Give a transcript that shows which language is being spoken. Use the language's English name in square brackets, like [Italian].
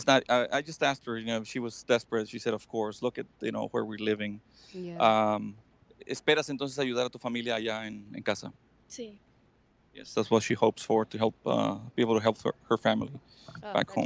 [English] I just asked her, if she was desperate. She said, "Of course. Look at where we're living." Yeah. [Spanish] ¿Esperas entonces ayudar a tu familia allá en casa? Sí. [English] Yes, that's what she hopes for, to help be able to help her family back home.